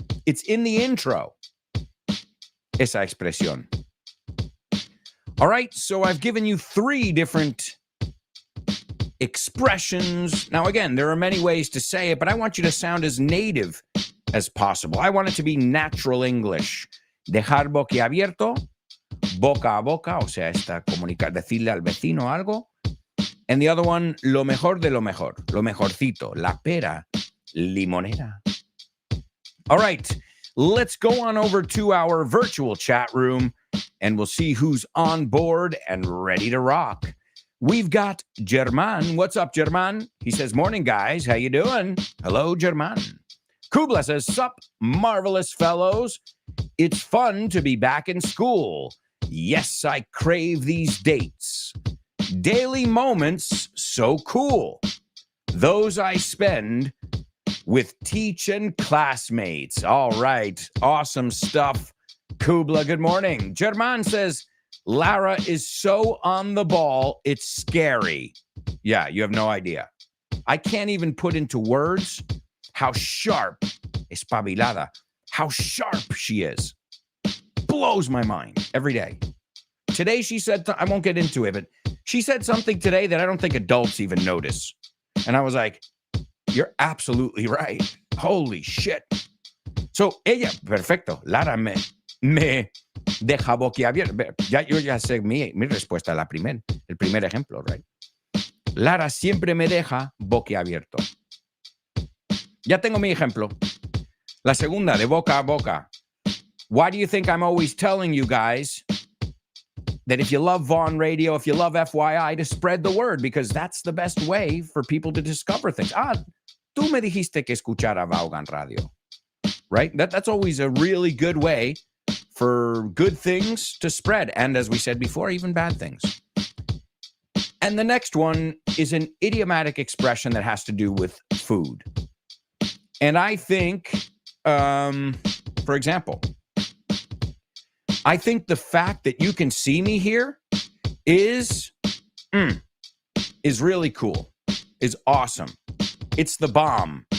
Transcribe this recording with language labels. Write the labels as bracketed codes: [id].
[en] It's in the intro. [es] Esa expresión. [en] All right, so I've given you 3 different expressions. Now, again, there are many ways to say it, but I want you to sound as native as possible. I want it to be natural English. [es] Dejar boquiabierto, boca a boca, o sea, decirle al vecino algo. [en] And the other one, [es] lo mejor de lo mejor, lo mejorcito, la pera limonera. [en] All right, let's go on over to our virtual chat room, and we'll see who's on board and ready to rock. We've got German. What's up, German? He says, morning, guys. How you doing? Hello, German. Kubla says, sup, marvelous fellows. It's fun to be back in school. Yes, I crave these dates. Daily moments, so cool. Those I spend with teach and classmates. All right, awesome stuff. Kubla, good morning. German says, Lara is so on the ball, it's scary. Yeah, you have no idea. I can't even put into words how sharp, espabilada, how sharp she is. Blows my mind every day. Today she said, I won't get into it, but she said something today that I don't think adults even notice. And I was like, you're absolutely right. Holy shit. [es] So ella, perfecto, Lara me deja boquiabierto. Yo ya sé mi respuesta a el primer ejemplo, right? Lara siempre me deja boquiabierto. Ya tengo mi ejemplo. La segunda, de boca a boca. [en] Why do you think I'm always telling you guys that if you love Vaughn Radio, if you love FYI, to spread the word? Because that's the best way for people to discover things. [es] Tú me dijiste que escuchara Vaughan Radio. [en] Right? That's always a really good way for good things to spread. And as we said before, even bad things. And the next one is an idiomatic expression that has to do with food. And I think, for example, I think the fact that you can see me here is really cool, is awesome. It's the bomb.